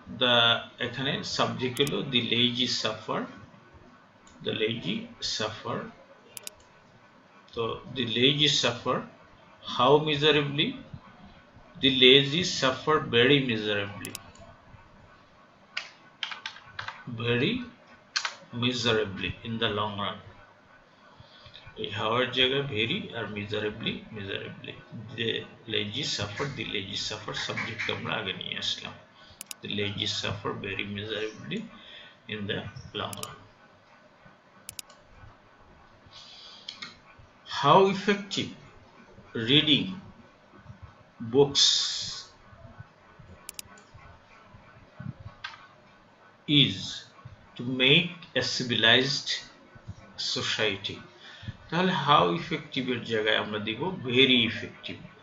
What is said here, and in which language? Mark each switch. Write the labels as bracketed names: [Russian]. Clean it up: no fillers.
[English] the [Bangla] এখানে subject হলো [English] the lazy suffer, the lazy suffer। তো the lazy suffer how miserably, the lazy suffer very miserably, very miserably in the long run। এই হাওয়ার জায়গায় very আর miserably miserably, the lazy suffer, the lazy suffer [Bangla] subject আমরা আগে নিয়ে আসলাম। [English] the lazy suffer very miserably in the long run. How effective reading books is to make a civilized society। [Bangla] তাহলে how effective এর জায়গায় আমরা দিব [English] Very effective.